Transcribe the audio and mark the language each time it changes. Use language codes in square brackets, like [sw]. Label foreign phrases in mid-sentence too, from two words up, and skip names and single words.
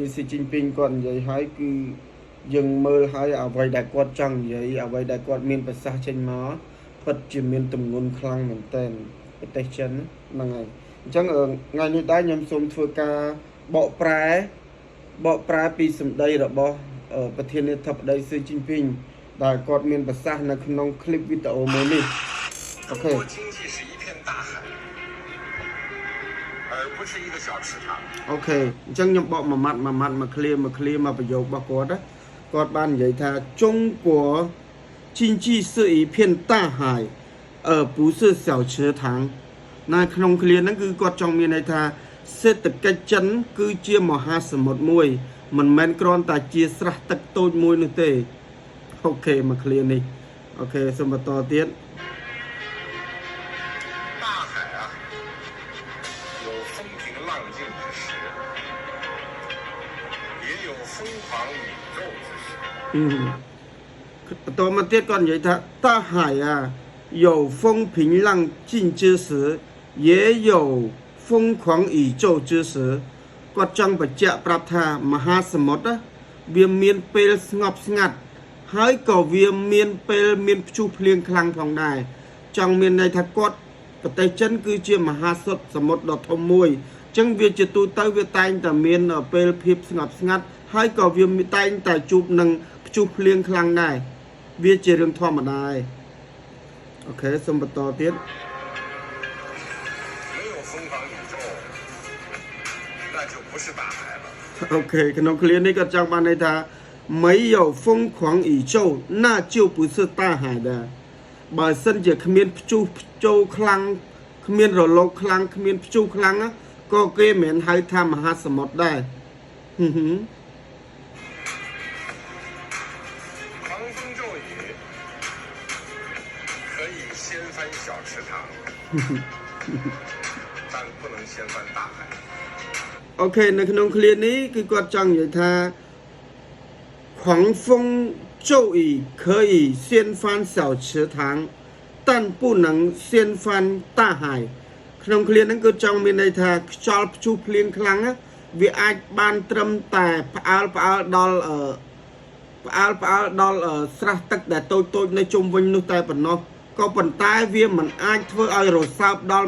[km] ស៊ីជីនពីងគាត់និយាយហើយគឺយើងមើលហើយអ្វីដែលគាត់ចង់និយាយអ្វីដែលគាត់មានប្រសាសន៍ចេញមកពិតជាមានទម្ងន់ខ្លាំងមែនទែនប្រទេសចិនហ្នឹងហើយអញ្ចឹងថ្ងៃនេះដែរខ្ញុំសូមធ្វើការបកប្រែពីសម្ដីរបស់ប្រធានាធិបតីស៊ីជីនពីងដែលគាត់មានប្រសាសន៍នៅក្នុងคลิปវីដេអូមួយនេះអូខេ អូខេអញ្ចឹងខ្ញុំបកមួយម៉ាត់មួយឃ្លាមួយប្រយោគរបស់គាត់ណាគាត់បាននិយាយថា [zh] 中国经济是一片大海而不是小池塘 [km] នៅក្នុងឃ្លាហ្នឹងគឺគាត់ចង់មានន័យថាសេដ្ឋកិច្ចចិនគឺជាមហាសមុទ្រមួយមិនមែនគ្រាន់តែជាស្រះទឹកតូចមួយនោះទេអូខេមួយឃ្លានេះអូខេសូមបន្តទៀត បន្តមកទៀតគាត់និយាយថា [zh] 大海啊有风平浪静之时也有疯狂宇宙之时 [km] គាត់ ចង់បញ្ជាក់ប្រាប់ថាមហាសមុទ្រវាមានពេលស្ងប់ស្ងាត់ហើយក៏វាមានពេលមានព្យុះភ្លៀងខ្លាំងផងដែរចង់មានន័យថាគាត់ប្រទេសចិនគឺជាមហាសមុទ្រដ៏ធំមួយអញ្ចឹងវាជាទូទៅវាតែងតែមានពេលភាពស្ងប់ស្ងាត់ហើយក៏វាតែងតែជួបនឹងព្យុះភ្លៀងខ្លាំងដែរវាជារឿងធម្មតាអូខេសូមបន្តទៀត អូខេក្នុងឃ្លានេះគាត់ចង់បានន័យថា [zh] 没有疯狂宇宙那就不是大海的 [km] បើសិនជាគ្មានព្យុះចូលខ្លាំងគ្មានរលកខ្លាំងគ្មានព្យុះខ្លាំងក៏គេមិនហៅថាមហាសមុទ្រដែរ អូខេនៅក្នុងឃ្លានេះគឺគាត់ចង់និយាយថា狂 [zh] 风骤雨可以掀翻小池塘但不能掀翻大海 [km] ក្នុងឃ្លាហ្នឹងគឺចង់មានន័យថាខ្យល់ព្យុះភ្លៀងខ្លាំងវាអាចបានត្រឹមតែផ្អើលដល់ ស្រះទឹកដែលតូចនៅជុំវិញនោះតែប៉ុណ្ណោះក៏ប៉ុន្តែវាមិនអាចធ្វើឲ្យរសើបដល់